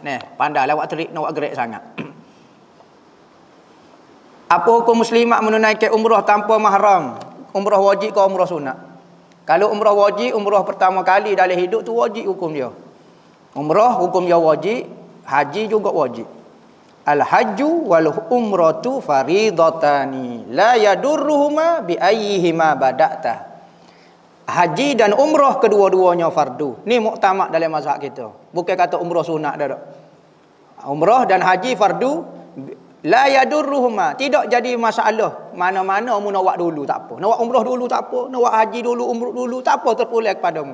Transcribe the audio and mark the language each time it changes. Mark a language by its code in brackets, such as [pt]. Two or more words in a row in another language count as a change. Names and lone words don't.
[ms] Pandailah awak terik nak buat gerak sangat. Apa hukum muslimat menunaikan umrah tanpa mahram? Umrah wajib ke umrah sunat? Kalau umrah wajib, umrah pertama kali dalam hidup tu wajib hukum dia. Umrah hukum dia wajib, haji juga wajib. [ar] الحج والعمرة فريضتان لا يضرهما بأيهما بدأت. [ms] Haji dan umrah kedua-duanya fardu. Ni muktamad dalam mazhab kita. Bukan kata umrah sunat dah. Umrah dan haji fardu [ar] لا يضرهما, [ms] tidak jadi masalah. Mana-mana mu nak buat dulu tak apa. Nak buat umrah dulu tak apa. Nak buat haji dulu, umrah dulu tak apa, terpulang kepadamu.